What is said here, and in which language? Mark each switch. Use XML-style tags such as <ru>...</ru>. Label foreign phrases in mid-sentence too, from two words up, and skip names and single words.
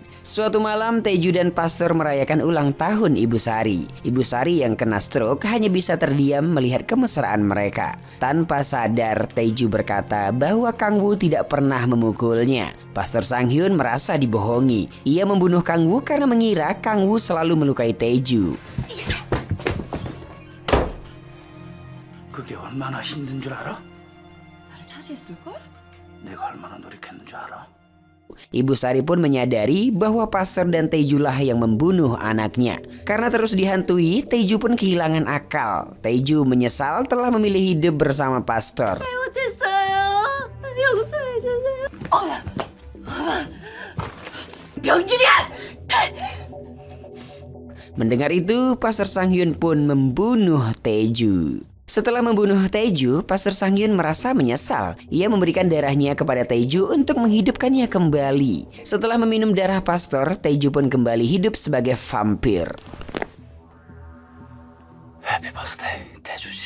<id>Suatu malam Taeju dan Pastor merayakan ulang tahun Ibu Sari. Ibu Sari yang kena stroke hanya bisa terdiam melihat kemesraan mereka. Tanpa sadar Taeju berkata bahwa Kang-woo tidak pernah memukulnya. Pastor Sang-hyun merasa dibohongi. Ia membunuh Kang-woo karena mengira Kang-woo selalu melukai Taeju.</id> <ko>그게 얼마나 힘든 줄 알아? 나를 차지했을걸? 내가 얼마나 노력했는 줄 알아?</ko> <id>Ibu Sari pun menyadari bahwa Pastor dan Taejulah yang membunuh anaknya. Karena terus dihantui, Taeju pun kehilangan akal. Taeju menyesal telah memilih hidup bersama Pastor.</id> <ko>잘못했어요. 용서해주세요. 병준이야!</ko> <id>Mendengar itu, Pastor Sang-hyun pun membunuh Taeju. Setelah membunuh Taeju, Pastor Sang-hyun merasa menyesal. Ia memberikan darahnya kepada Taeju untuk menghidupkannya kembali. Setelah meminum darah pastor, Taeju pun kembali hidup sebagai vampir.</id> <en>Happy birthday, 대주씨.</en>